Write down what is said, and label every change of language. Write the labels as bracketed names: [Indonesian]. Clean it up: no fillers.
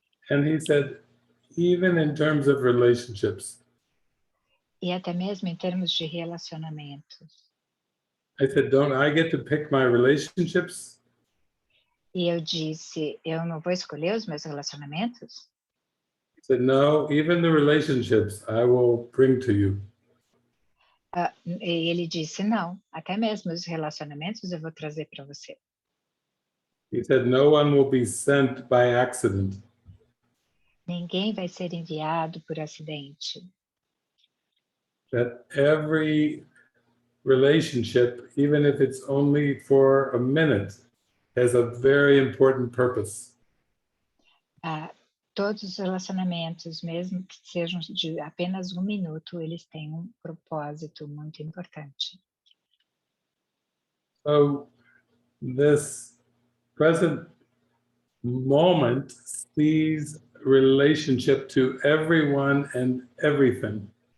[English] and he said, even in terms of relationships. [Portuguese] E até mesmo em termos de relacionamentos. [English] I said, don't I get to pick my relationships? [Portuguese] E eu disse, eu não vou escolher os meus relacionamentos? [English] He said, no, even the relationships I will bring to you. [Portuguese] E ele disse, não, até mesmo os relacionamentos eu vou trazer para você. [English] He said, no one will be sent by accident. [Portuguese] Ninguém vai ser enviado por acidente. [English] That every relationship, even if it's only for a minute, has a very important purpose. [Portuguese] Todos os relacionamentos, mesmo que sejam de apenas 1 minuto, eles têm um propósito muito importante. [English] So this present moment sees relationship to everyone and everything.